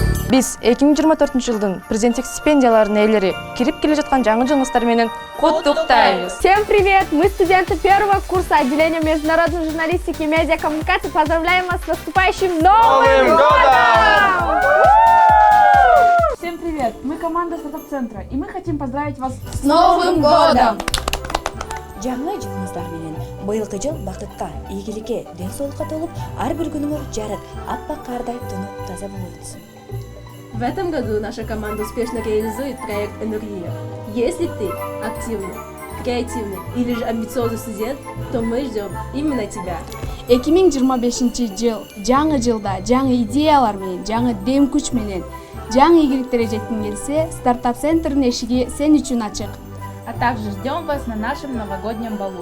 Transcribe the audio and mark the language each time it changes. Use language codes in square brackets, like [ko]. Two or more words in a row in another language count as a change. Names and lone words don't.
[ky] Биз 2024-жылдын президенттик стипендияларынын ээлери кирип келе жаткан жаңы жылыңыздар менен куттуктайбыз. [ru] Всем привет! Мы студенты первого курса отделения международной журналистики и медиакоммуникации. Поздравляем вас с наступающим Новым годом! Всем привет! Мы команда стартап-центра, и мы хотим поздравить вас С Новым годом! [ky] Жаңы жылыңыздар менен быйылкы жыл бакытка, ийгиликке, ден соолукка толуп, ар бир күнүңөр жарык, аппак кардай тунуп таза болуп өтсүн. [ru] В этом году наша команда успешно реализует проект «Энергия». Если ты активный, креативный или же амбициозный студент, то мы ждем именно тебя. [ky] 2025 жаңы жылда жаңы идеялар менен, жаңы дем күч менен, жаңы ийгиликтерге жеткиң келсе, стартап-центрдин эшиги сен үчүн ачык. [ru] А также ждем вас на нашем новогоднем балу.